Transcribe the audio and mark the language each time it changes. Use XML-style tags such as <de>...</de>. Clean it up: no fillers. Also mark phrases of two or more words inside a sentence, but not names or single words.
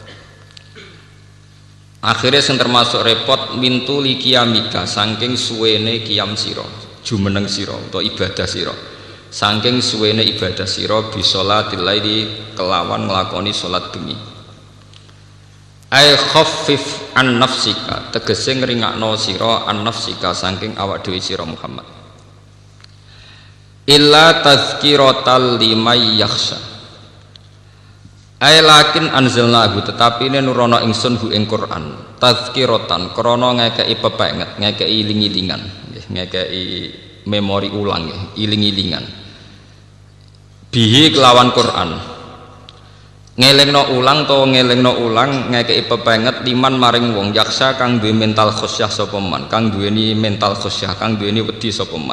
<jv>Akhirnya sing termasuk repot</jv> <ar>من طول قيامك</ar> <jv>saking suwene qiyam sira, jumeneng sira utawa ibadah sira. Saking suwene ibadah sira</jv> <ar>بصلاة الليل</ar> <jv>kelawan nglakoni salat bengi.</jv> <ar>أي خفف عن نفسك</ar> <jv>tegese ngringakno sira</jv> <ar>عن نفسك</ar> <jv>saking awak dhewe sira Muhammad.</jv> <ar>إلا تذكرة لمن يخشى. أي لكن أنزلناه</ar> <jv>tetapi ne nurono ingsun hu ing Quran tazkiratan krana ngekeki pepenget, ngekeki iling-ilingan, ngekeki memori ulang, iling-ilingan. Bihi kelawan Quran ngelingno ulang to ngelingno ulang ngekeki pepenget liman maring wong yaksa kang duwe mental khusyah sapa man, kang duweni mental khusyah, kang duweni wedi sapa man.</jv>